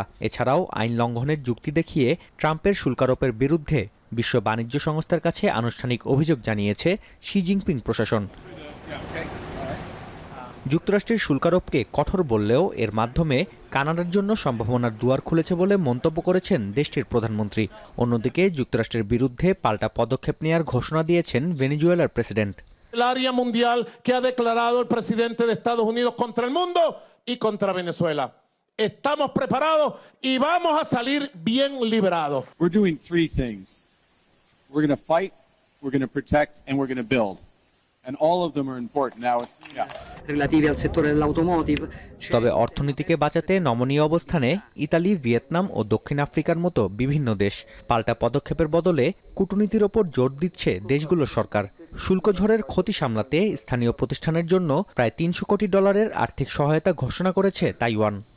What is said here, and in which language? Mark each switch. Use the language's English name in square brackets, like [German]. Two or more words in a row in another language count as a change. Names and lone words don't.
[Bangla] এছাড়াও আইন লঙ্ঘনের যুক্তি দেখিয়ে ট্রাম্পের শুল্কারোপের বিরুদ্ধে বিশ্ব বাণিজ্য সংস্থার কাছে আনুষ্ঠানিক অভিযোগ জানিয়েছে শি জিনপিং প্রশাসন। যুক্তরাষ্ট্রের শুল্কারোপকে কঠোর বললেও এর মাধ্যমে কানাডার জন্য সম্ভাবনার দুয়ার খুলেছে বলে মন্তব্য করেছেন দেশটির প্রধানমন্ত্রী। অন্যদিকে যুক্তরাষ্ট্রের বিরুদ্ধে পাল্টা পদক্ষেপ নেওয়ার ঘোষণা দিয়েছেন ভেনেজুয়েলার প্রেসিডেন্ট। [Spanish] El área mundial que ha declarado el presidente de Estados Unidos contra el mundo y contra Venezuela. Estamos preparados y vamos a salir bien liberados. [English] We're doing three things. We're going to fight, we're going to protect, and we're going to build. And all of them are important now. [Italian] Relativi al settore dell'automotive. [Bangla] তবে অর্থনীতিকে বাঁচাতে নমনীয় অবস্থানে ইতালি, ভিয়েতনাম ও দক্ষিণ আফ্রিকার মতো বিভিন্ন দেশ। পাল্টা পদক্ষেপের বদলে কূটনীতির ওপর জোর দিচ্ছে দেশগুলোর সরকার। শুল্ক ঝড়ের ক্ষতি সামলাতে স্থানীয় প্রতিষ্ঠানের জন্য প্রায় $300 কোটি আর্থিক সহায়তা ঘোষণা করেছে তাইওয়ান।